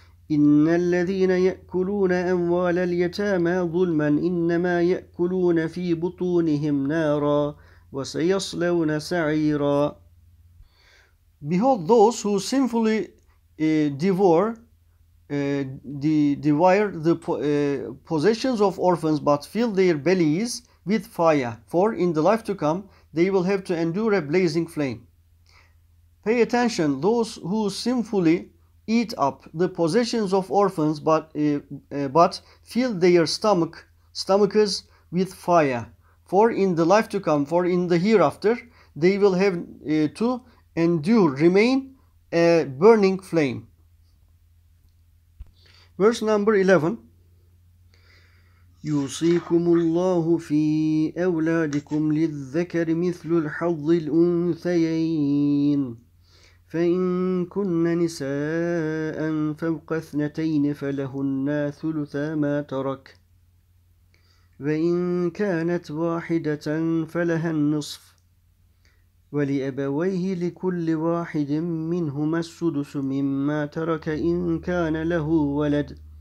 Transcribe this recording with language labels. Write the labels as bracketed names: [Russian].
[Arabic] إن الذين يأكلون أموال اليتامى ظلما إنما يأكلون في بطونهم نارا وسيصلون سعيرا. [English] Behold, those who sinfully devour the possessions of orphans, but fill their bellies with fire, for in the life to come they will have to endure a blazing flame. Pay attention, those who sinfully eat up the possessions of orphans, but fill their stomachs with fire, for in the life to come, for in the hereafter, they will have to remain a burning flame. Verse number 11. [Arabic] يوصيكم الله في أولادكم للذكر مثل الحظ الأنثيين فإن كن نساء فوق اثنتين فلهن ثلثا ما ترك وإن كانت واحدة فلها النصف ولأبويه لكل واحد منهما السدس مما ترك إن كان له ولد